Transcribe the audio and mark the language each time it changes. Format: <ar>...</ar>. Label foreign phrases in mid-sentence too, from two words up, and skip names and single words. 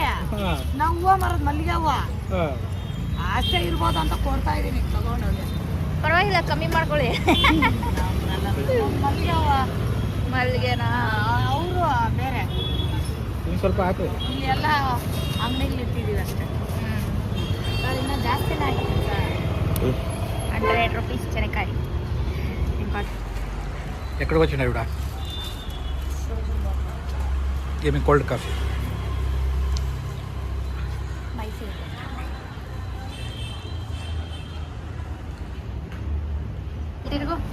<kn>ನಾವು ಹೂವು ಮರದ ಮಲ್ಲಿಗೆ ಹೂವು ಅಷ್ಟೇ ಇರ್ಬೋದು ಅಂತ ಕೊಡ್ತಾ ಇದ್ದೀನಿ, ತಗೊಂಡೋಗಿ. ಪರವಾಗಿಲ್ಲ, ಕಮ್ಮಿ ಮಾಡ್ಕೊಳ್ಳಿ. ಮಲ್ಲಿಗೆ ಹೂವು ಮಲ್ಲಿಗೆನಾ? ಅವರು ಬೇರೆ. ಇನ್ನು ಸ್ವಲ್ಪ ಹಾಕಿ. ಇಲ್ಲಿ ಎಲ್ಲ ಅಂಗಡಿಗಳು ಇಟ್ಟಿದ್ದೀವಿ ಅಷ್ಟೇ. ಸರ್ ಇನ್ನೂ ಜಾಸ್ತಿನೇ ಆಗಿದೆ ಸರ್.</kn> <te>100 rupees శనక్కాయ. ఎక్కడికి వచ్చినా ఇవిడ ఏమి</te> <en>cold coffee. my favorite. తిరుగు.</en>